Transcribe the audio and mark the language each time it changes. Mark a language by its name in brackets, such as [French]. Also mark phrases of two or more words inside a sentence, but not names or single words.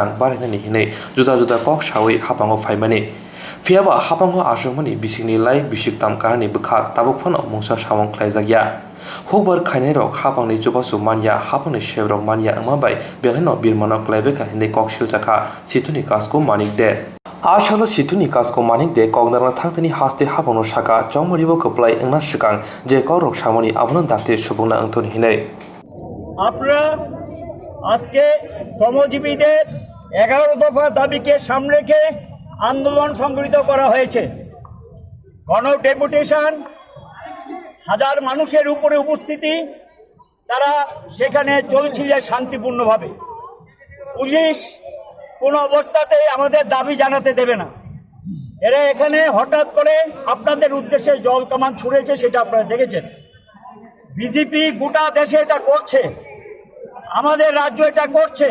[Kok Borok] बारायनायनि हिनै जुदा जुदा कक सावै हापाङाव फाइमानि फियाबा हापाङाव आसुंमानि बिसिंनि लाइ बिसिकताम काहानि बुखाक ताबुकफानाव मुंसा सामुं ख्लायजागिया हुबर खायनाय रक हापांनि जुबासु मानिया हापांनि सेब रक मानिया अमाबाय बेलायनो बिरमानक लाइबेका हिनै कक सिलजाखा सिथुनि कासको मानिक दे आशल सिथुनि कासको मानिक दे कगनारना थांतनि हास्ते हापांनो साका चौमरिबो कप्लाय एंना सिगां जे कौरक सामनि आबुन दाते सुबुंना अंतनि हिनै [Bangla] আপনারা আজকে শ্রমজীবীদের 11 দফা দাবিকে সামনে রেখে আন্দোলন সংগঠিত করা হয়েছে গণ ডেপুটেশন হাজার মানুষের উপরে উপস্থিতি তারা সেখানে চলছিল শান্তিপূর্ণভাবে পুলিশ কোন অবস্থাতেই আমাদের দাবি জানাতে দেবে না এরা এখানে হঠাৎ করে আপনাদের উদ্দেশ্যে জল কামান ছুঁড়েছে সেটা আপনারা দেখেছেন বিজেপি গোটা দেশে এটা করছে, আমাদের রাজ্য এটা করছে।